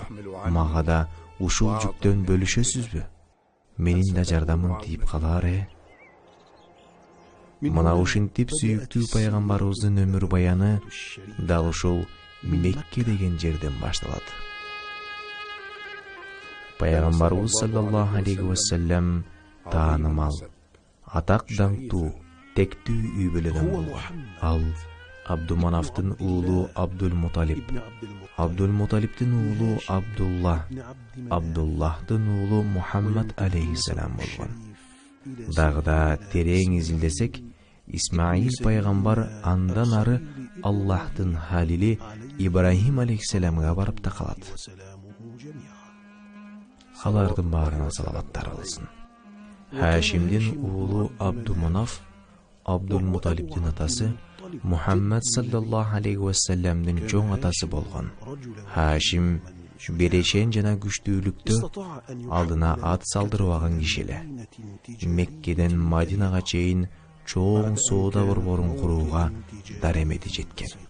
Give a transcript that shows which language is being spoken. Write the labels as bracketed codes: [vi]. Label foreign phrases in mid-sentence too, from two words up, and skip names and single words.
[ky] Мага да ушул жүктөн бөлүшөсүзбү? Менин да жардамым тийип калар. Мына ушинтип сүйүктүү пайгамбарыбыздын өмүр баяны дал ушул Мекке деген жерден башталат. Пайгамбарыбыз [ar] صلى الله عليه وسلم [ky] таанымал, атак даңктуу, тектүү үй бүлөдөн болгон. Ал Абдуманафтын уулу Абдул-Муталиб, Абдул-Муталибтин уулу Абдулла, Абдуллахтын уулу Мухаммад алейхиссалам болгон. Дагы да терең изилдесек, Исмаил пайгамбар андан ары Аллахтын халили Ибрахим алейхиссаламга барып такалат. Алардын баарына салаваттар болсун. Хашимдин уулу Абдуманаф, Абдул-Муталибтин атасы, Мухаммад [ar] صلى الله عليه وسلم [ky] чоң атасы болгон. Хашим берешен жана күчтүүлүктө алдына ат салдырбаган киши эле. Меккеден Мадинага чейин чоң соода борборун курууга даремети жеткен.